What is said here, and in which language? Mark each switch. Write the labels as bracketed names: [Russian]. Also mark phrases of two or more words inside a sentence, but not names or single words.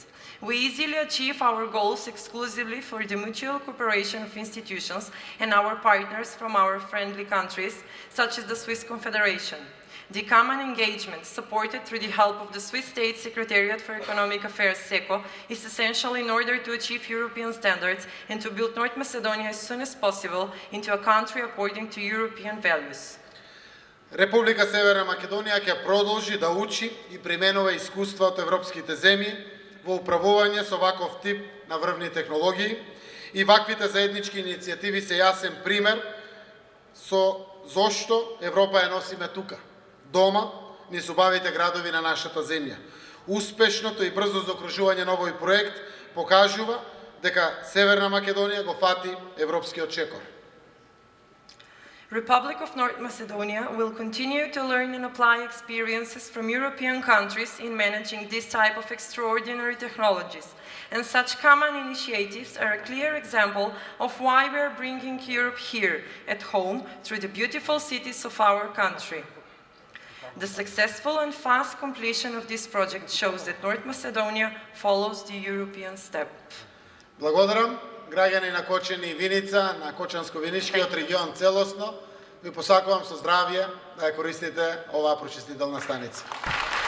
[English] We easily achieve our goals exclusively for the mutual cooperation of institutions and our partners from our friendly countries, such as the Swiss Confederation. The common engagement, supported through the help of the Swiss State Secretariat for Economic Affairs, SECO, is essential in order to achieve European standards and to build North Macedonia as soon as possible into a country according to European values. [Macedonian] Република Северна Македонија ќе продолжи да учи и применува искуства од европските земји во управување со ваков тип на врвни технологии и ваквите заеднички иницијативи се јасен пример со зошто Европа ја носиме тука, дома, низ убавите градови на нашата земја. Успешното и брзо заокружување на овој проект покажува дека Северна Македонија го фати европскиот чекор. [English] Republic of North Macedonia will continue to learn and apply experiences from European countries in managing this type of extraordinary technologies. And such common initiatives are a clear example of why we are bringing Europe here, at home, through the beautiful cities of our country. The successful and fast completion of this project shows that North Macedonia follows the European step. [Macedonian] Благодарам, граѓани на Кочани и Виница, на Кочанско-Виничкиот регион целосно. Ви посакувам со здравје да ја користите оваа прочистителна станица.